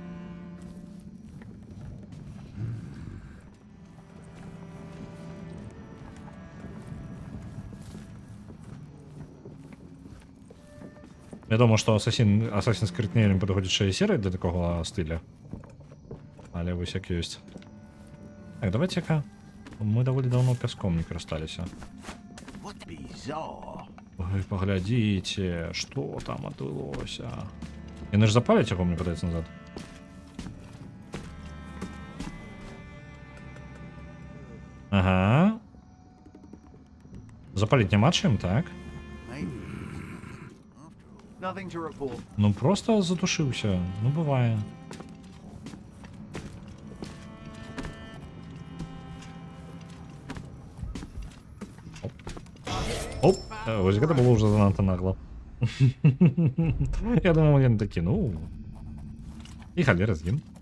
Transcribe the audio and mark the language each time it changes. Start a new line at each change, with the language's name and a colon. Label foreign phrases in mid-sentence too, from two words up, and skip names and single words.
Belarusian: Вядома, што Assassin's Creed не падыходзячая серыя для такога стыля. Але вось як ёсць. Так, давайте-ка. Мы даволі даўно пяском не карысталіся.
English: What bizarre.
Belarusian: Ой, паглядзіце, што там адбылося. Яны ж запаляць яго, мне падаецца, назад. Ага. Запаліць няма чым, так?
English: Nothing to report.
Belarusian: Ну просто затушыўся. Ну бывае. Оп, вось гэта было ўжо занадта нагла. Я думаў, ён такі, ну... І халера згін.